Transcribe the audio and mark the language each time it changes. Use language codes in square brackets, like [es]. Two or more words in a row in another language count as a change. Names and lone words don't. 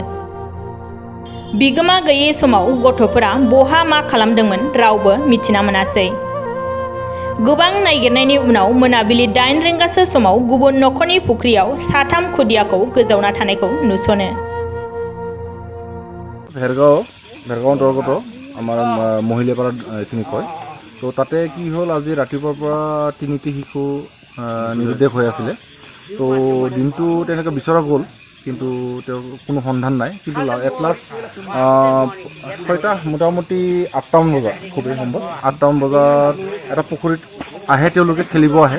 [brx] बिगोमा गैयै समाव गथ'फोरा बहा मा खालामदोंमोन रावबो मिथिना मोनासै। गोबां नायगिरनायनि उनाव मोनाबिलि 8 रिंगासो समाव गुबुन न'खरनि फुख्रियाव साथाम खुदियाखौ गोजावना थानायखौ नुसनो। [as] भेरगाव অন্তৰ্গত আমাৰ মহিলিয়াপাৰা এইখিনি কয়। তো তাতে কি হ'ল, আজি ৰাতিপুৱাৰ পৰা তিনিটি শিশু নিৰুদ্দেশ হৈ আছিলে। তো দিনটো তেনেকৈ বিচৰা গ'ল, কিন্তু তেওঁৰ কোনো সন্ধান নাই। কিন্তু [en] at last [as] 6টা মোটামুটি 8টামান বজাত, খুবেই সম্ভৱ 8টামান বজাত এটা পুখুৰীত আহে, তেওঁলোকে খেলিব আহে।